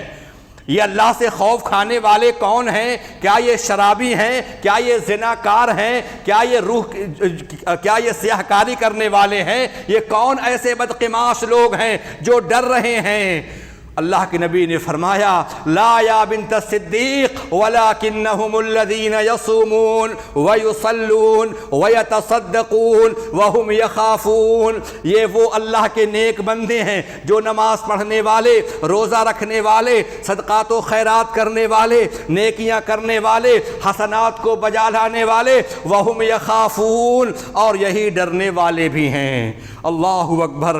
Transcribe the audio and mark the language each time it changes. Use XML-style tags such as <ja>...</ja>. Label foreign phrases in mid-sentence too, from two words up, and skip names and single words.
<ur>یہ اللہ سے خوف کھانے والے کون ہیں؟ کیا یہ شرابی ہیں؟ کیا یہ زناکار ہیں؟ کیا یہ سیاہ کاری کرنے والے ہیں؟ یہ کون ایسے بدقماش لوگ ہیں جو ڈر رہے ہیں؟ اللہ کے نبی نے فرمایا</ur> <ar>لا یا بنت الصدیق ولكنهم الذين يصومون و يصلون و يتصدقون و هم يخافون.</ar> <ur>یہ وہ اللہ کے نیک بندے ہیں جو نماز پڑھنے والے، روزہ رکھنے والے، صدقات و خیرات کرنے والے، نیکیاں کرنے والے، حسنات کو بجا لانے والے,</ur> <ar>و هم يخافون,</ar> <ur>اور یہی ڈرنے والے بھی ہیں.</ur> <ar>الله أكبر.</ar>